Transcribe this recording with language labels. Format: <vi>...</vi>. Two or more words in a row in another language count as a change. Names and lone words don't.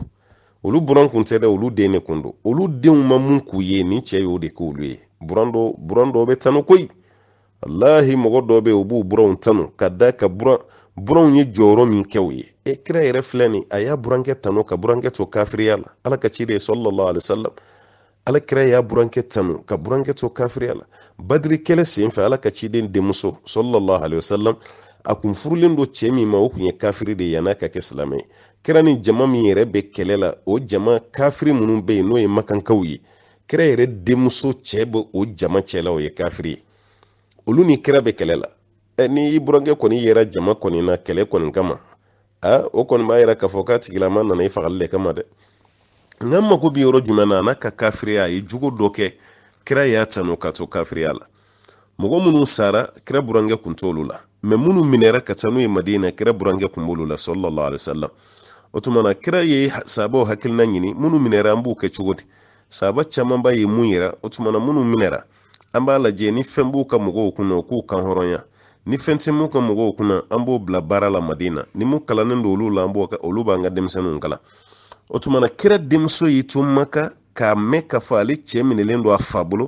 <bm>Olu buran kun tɛ dɛ olu den de kun don. Olu denw ma mun k'u ye ni cɛ y'o de k'olu ye. Buran dɔw bɛ tanu koyi. Wallahi mɔgɔ dɔw bɛ yen u b'u buranw tanu ka da ka buranw ye jɔyɔrɔ min kɛ o ye. Kira yɛrɛ filɛ nin a y'a burankɛ tanu ka burankɛ to kafiriya la. Ala ka ciden</bm> <ar>صلى الله عليه وسلم.</ar> <bm>Ala kira y'a burankɛ tanu ka burankɛ to kafiriya la. Badiri kɛlɛ senfɛ Ala ka ciden denmuso</bm> <ar>صلى الله عليه وسلم</ar> <bm>a kun furulen do cɛ min ma o kun ye kafiri de yan'a ka kɛ silamɛ ye. Kira ni jama min yɛrɛ bɛ kɛlɛ la o jama kafiri minnu bɛ yen n'o ye makankaw ye. Kira yɛrɛ denmuso cɛ bɛ o jama cɛla o ye kafiri ye. Olu ni kira bɛ kɛlɛ la. Ni i burankɛ kɔni yɛrɛ jama kɔni na kɛlɛ kɔni kama. O kɔni b'a yɛrɛ k'a fɔ k'a tigilama nana i fagali de kama dɛ. Nka mako bɛ yɔrɔ jumɛn na n'a ka kafiriya a ye jugu dɔ kɛ kira y'a tanu ka to kafiriya la. Mɔgɔ minnu sara kira burankɛ kun t'olu la. Mais minnu minɛra ka taa n'u ye Madina kira burankɛ kun b'olu la</bm> <ar>صلى الله عليه وسلم.</ar> <bm>O tuma na kira ye sahabaw hakilina ɲini minnu minɛra an b'u kɛ cogo di? Sahaba caman b'a ye mun yira o tuma na minnu minɛra an b'a lajɛ ni fɛn b'u ka mɔgɔw kunna u k'u kan hɔrɔnya. Ni fɛn tɛ mun ka mɔgɔw kunna an b'o bila baara la Madina. Ni mun kalannen don olu la olu b'an ka denmisɛnninw kalan. O tuma na kira denmuso y'i to Maka k'a mɛn k'a fɔ ale cɛ minɛlen don a fa bolo.</bm>